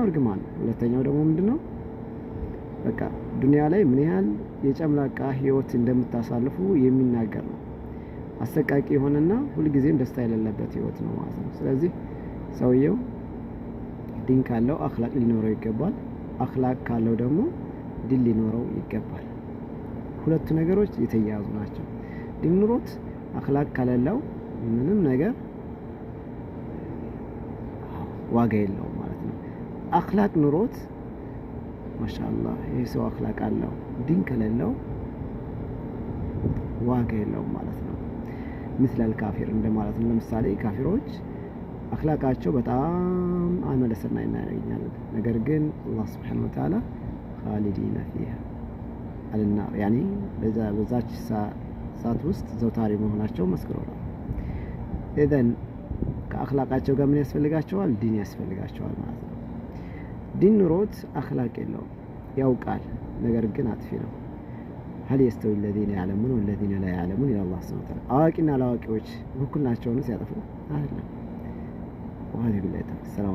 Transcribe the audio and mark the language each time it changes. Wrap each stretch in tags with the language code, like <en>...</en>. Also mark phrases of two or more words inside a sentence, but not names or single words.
<am>እርግማን፣ ሁለተኛው ደግሞ ምንድነው በቃ ዱንያ ላይ ምን ያህል የጨምላቃ ህይወት እንደምታሳልፉ የሚናገር ነው። አሰቃቂ የሆነና ሁልጊዜም ደስታ የሌለበት ህይወት ነው ማለት ነው። ስለዚህ ሰውየው ዲን ካለው አኽላቅ ሊኖረው ይገባል። አኽላቅ ካለው ደግሞ ዲን ሊኖረው ይገባል። ሁለቱ ነገሮች የተያያዙ ናቸው። ዲን ኑሮት አኽላቅ ከሌለው ምንም ነገር ዋጋ የለውም ማለት ነው። አኽላቅ ኑሮት ማሻአላህ ይሄ ሰው አኽላቅ አለው፣ ዲን ከሌለው ዋጋ የለውም ማለት ነው።</am> <ar>مثل الكافر</ar> <am>እንደማለት ነው። ለምሳሌ ካፊሮች አኽላቃቸው በጣም አመለሰና ይናገኛል። ነገር ግን አላህ</am> <ar>سبحانه وتعالى خالدين فيها النار يعني</ar> <am>በዛች ሰዓት ውስጥ ዘውታሪ መሆናቸው መስክረዋል። ኢዘን ከአኽላቃቸው ጋር ምን ያስፈልጋቸዋል? ዲን ያስፈልጋቸዋል ማለት ነው። ዲን ኑሮት አኽላቅ የለውም፣ ያውቃል፣ ነገር ግን አጥፊ ነው።</am> <ar>هل يستوي الذين يعلمون والذين لا يعلمون إلى الله سبحانه وتعالى</ar> <am>አዋቂና አላዋቂዎች እኩል ናቸው ነው ሲያጠፉ አይደለም።</am> <ar>وهذه بالله</ar>